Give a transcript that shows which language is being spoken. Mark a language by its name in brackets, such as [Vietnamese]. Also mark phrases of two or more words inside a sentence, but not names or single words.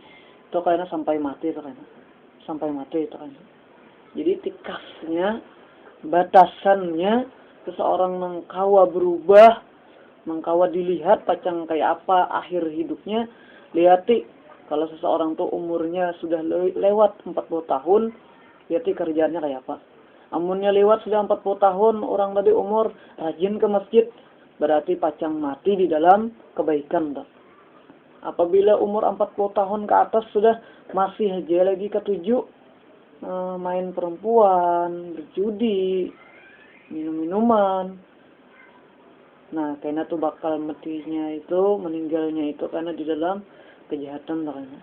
[Banjar] Itu kayaknya sampai mati itu kayaknya. Jadi tikasnya, batasannya seseorang mengkawa berubah, mengkawa dilihat pacang kayak apa akhir hidupnya. Lihati kalau seseorang tuh umurnya sudah lewat 40 tahun, lihati kerjaannya kayak apa. Amunnya lewat sudah 40 tahun, orang tadi umur rajin ke masjid, berarti pacang mati di dalam kebaikan. [Indonesian] Apabila umur 40 tahun ke atas sudah masih aja lagi ketujuh, main perempuan, berjudi, minum-minuman. Nah, karena tuh bakal meninggalnya itu karena di dalam kejahatan kayaknya.